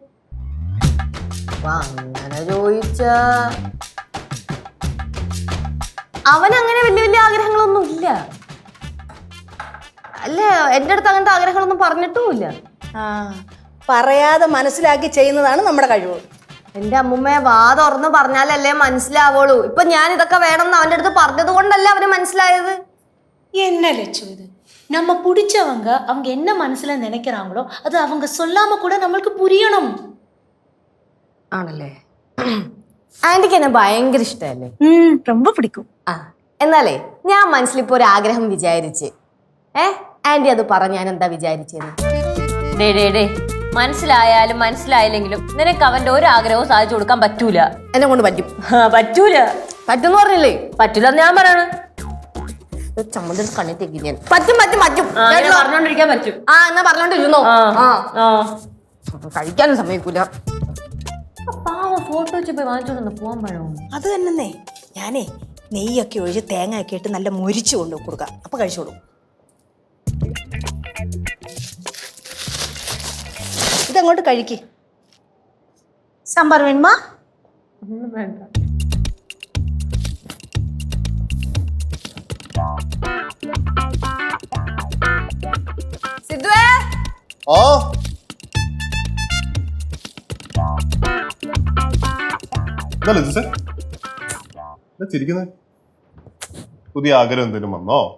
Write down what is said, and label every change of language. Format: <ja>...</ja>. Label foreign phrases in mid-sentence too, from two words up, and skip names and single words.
<ml>അങ്ങനെ ചോദിച്ചാ അവനങ്ങനെ വലിയ വലിയ ആഗ്രഹങ്ങളൊന്നും ഇല്ല. അല്ല, എന്റെ അടുത്ത് അങ്ങനത്തെ ആഗ്രഹങ്ങളൊന്നും പറഞ്ഞിട്ടുമില്ല. പറയാതെ മനസ്സിലാക്കി ചെയ്യുന്നതാണ് നമ്മുടെ കഴിവ്. എന്റെ അമ്മുമ്മയെ വാ തുറന്ന് പറഞ്ഞാലല്ലേ മനസ്സിലാവുള്ളൂ. ഇപ്പൊ ഞാൻ ഇതൊക്കെ വേണമെന്ന് അവന്റെ അടുത്ത് പറഞ്ഞത് കൊണ്ടല്ലേ അവന് മനസ്സിലായത്.</ml> <ta>என்ன லட்சு இது? நம்ம பிடிச்சவங்க அவங்க என்ன மனசுல நினைக்கிறாங்களோ அது அவங்க சொல்லாம கூட நம்மளுக்கு புரியணும்.</ta> <ml>ആണല്ലേ? ആന്റിക്ക് എന്നെ ഭയങ്കര ഇഷ്ടമല്ലേ?</ml> <ta>ரொம்ப பிடிக்கும்.</ta> <ml>ആ എന്നാലേ ഞാൻ മനസ്സിലിപ്പോ ഒരു ആഗ്രഹം വിചാരിച്ച് ആന്റി അത് പറഞ്ഞ ഞാൻ എന്താ വിചാരിച്ചെന്ന്? ഡേ മനസ്സിലായാലും മനസ്സിലായില്ലെങ്കിലും നിനക്ക് അവന്റെ ഒരു ആഗ്രഹവും സാധിച്ചു കൊടുക്കാൻ പറ്റൂല. എന്നെ കൊണ്ട് പറ്റും. പറ്റൂല. പറ്റും പറഞ്ഞില്ലേ? പറ്റൂല ഞാൻ പറയണ. ചമ്മന്തി കണ്ണിത്തേക്ക് ഞാൻ പറ്റും പറ്റും പറ്റും പറഞ്ഞോണ്ടിരിക്കാൻ പറ്റും. ആ എന്നാ പറഞ്ഞോണ്ടിരുന്നോ? കഴിക്കാനും സമ്മതിക്കൂല. ഫോട്ടോ വെച്ച് പോയി വാങ്ങിച്ചോണ്ട് പോവാൻ പഴം. അത് തന്നെ ഞാനേ നെയ്യൊക്കെ ഒഴിച്ച് തേങ്ങ ഒക്കെ ഇട്ട് നല്ല മുരിച്ചു കൊണ്ട് കൊടുക്കാം, അപ്പൊ കഴിച്ചോളൂ. ഇതങ്ങോട്ട് കഴിക്ക്.</ml> <ta>சாம்பார் வேணுமா?</ta> <ml>സിദ്ധുവേ ആ ചിരിക്കുന്നത് പുതിയ ആഗ്രഹം എന്തെങ്കിലും വന്നോ?</ml>